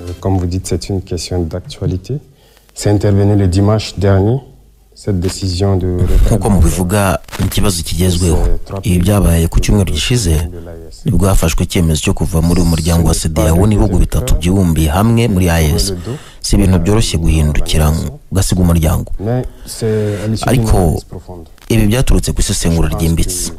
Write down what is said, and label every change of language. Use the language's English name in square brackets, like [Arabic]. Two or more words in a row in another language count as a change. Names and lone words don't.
[French] Comme vous dites, c'est une question d'actualité. C'est intervenu le dimanche dernier. [Kinyarwanda] Nkuko mubivuga ikibazo kigezweho ibi byabaye ku cyumweru gishize nibwo hafashwe icyemezo cyo kuva muri umuryango wa CEDEAO n'ibihugu bitatu byibumbiye hamwe muri AES. Si ibintu byoroshye guhindukira ugasiga umuryango, ariko ibi byaturutse ku isesengura ryimbitse.